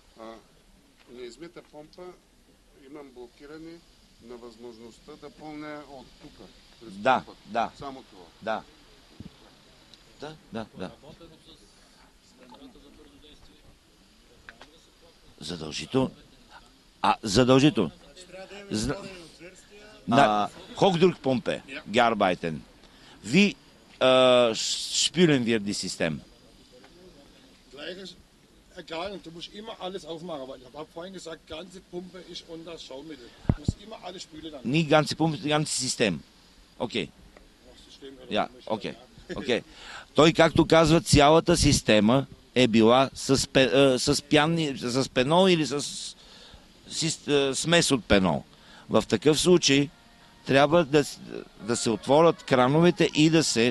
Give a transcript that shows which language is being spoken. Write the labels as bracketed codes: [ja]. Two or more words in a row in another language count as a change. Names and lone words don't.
[bg] На измита помпа имам блокиране на възможността да пълня от тук. Да. Само това. Да. Задължително. Задължително. [de] Hochdruckpumpe gearbeiten. Wie spülen wir die System? Gleiches, egal, du musst immer alles aufmachen, weil ich habe vorhin gesagt, ganze Pumpe ist unter Schaumittel. Du musst immer alles spülen dann. Nicht ganze Pumpe, ganze System. [bg] Окей. [de] Ja, [bg] окей. Окей. Той, както казва, цялата система е била с пенол или с смес от пенол. В такъв случай трябва да се отворят крановете и да се...